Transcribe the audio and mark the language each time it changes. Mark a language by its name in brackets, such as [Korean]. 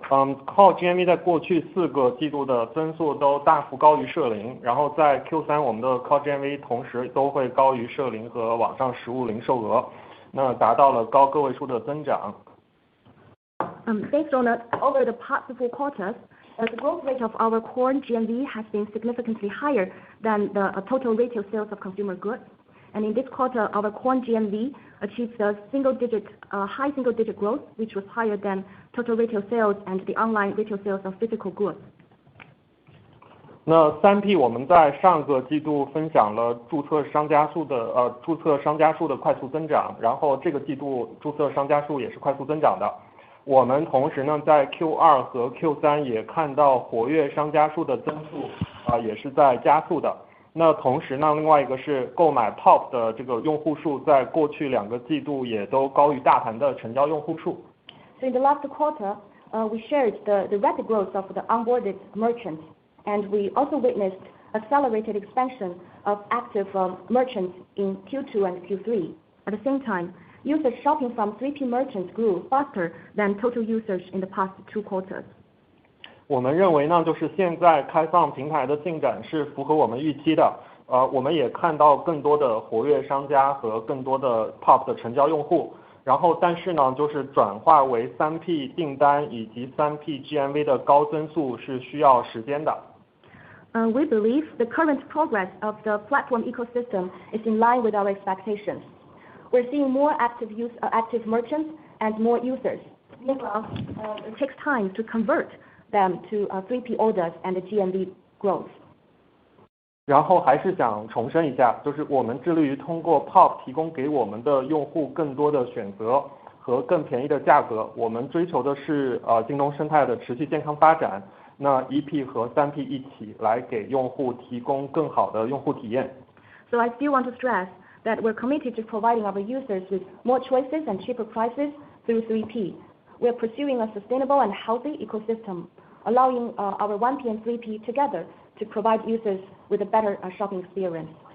[Chinese] Core GMV 在过去4个季度的增速都大幅高于社零，然后在 Q3 我们的 Core GMV 同时都会高于社零和网上实物零售额，那达到了高个位数的增长。 [English] Based on over the past 4 quarters, the growth rate of our core GMV has been significantly higher than the total retail sales of consumer goods. And in this quarter, our core GMV achieved a high single-digit growth, which was higher than total retail sales and the online retail sales of physical goods. [Chinese] 那3P 我们在上个季度分享了注册商家数的快速增长，然后这个季度注册商家数也是快速增长的。我们同时呢，在 Q2 和 Q3 也看到活跃商家数的增速也是在加速的。那同时呢，另外一个是购买 POP 的这个用户数，在过去2个季度也都高于大盘的成交用户数。 [English] So in the last quarter, we shared the rapid growth of the onboarded merchants, and we also witnessed accelerated expansion of active merchants in Q2 and Q3. At the same time, users shopping from 3P merchants grew faster than total users in the past 2 quarters. [Chinese] 我们认为呢，就是现在开放平台的进展是符合我们预期的。我们也看到更多的活跃商家和更多的 POP 的成交用户。然后，但是呢，就是转化为 3P 订单以及 3P GMV 的高增速是需要时间的。 [English] We believe the current progress of the platform ecosystem is in line with our expectations. We're seeing more active merchants and more users. Meanwhile, it takes time to convert them to 3P orders and the GMV growth. [Chinese] 然后还是想重申一下，就是我们致力于通过 POP 提供给我们的用户更多的选择和更便宜的价格。我们追求的是京东生态的持续健康发展。那 1P 和 3P 一起来给用户提供更好的用户体验。 [English] So I still want to stress that we're committed to providing our users with more choices and cheaper prices through 3P. We're pursuing a sustainable and healthy ecosystem, allowing our 1P and 3P together to provide users with a better shopping experience.